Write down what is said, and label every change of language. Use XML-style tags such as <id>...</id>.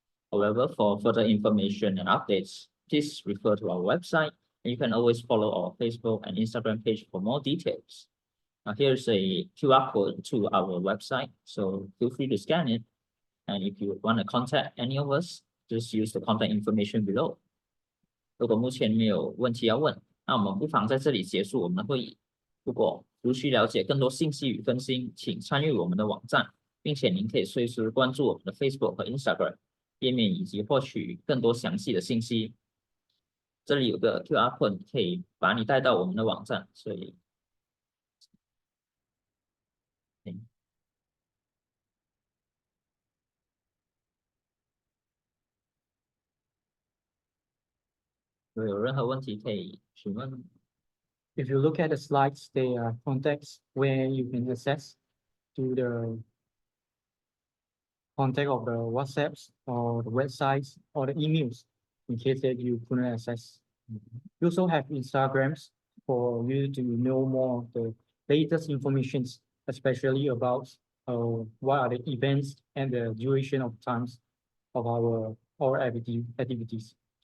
<en>However, for further information and updates, please refer to our website, and you can always follow our Facebook and Instagram page for more details. Now, here's a QR code to our website, so feel free to scan it. And if you want to contact any of us, just use the contact information below.</en> <zh>如果目前没有问题要问，那我们不妨在这里结束我们的会议。如果如需了解更多信息与更新，请参与我们的网站，并且您可以随时关注我们的 Facebook 和 Instagram 页面，以及获取更多详细的信息。这里有个 QR code 可以把你带到我们的网站，所以如果有任何问题可以询问。</zh> <en>If you look at the slides, there are contacts where you can access to the contact of the WhatsApps or the websites or the emails in case that you couldn't access. You also have Instagrams for you to know more of the latest informations, especially about what are the events and the duration of times of our activities.</en>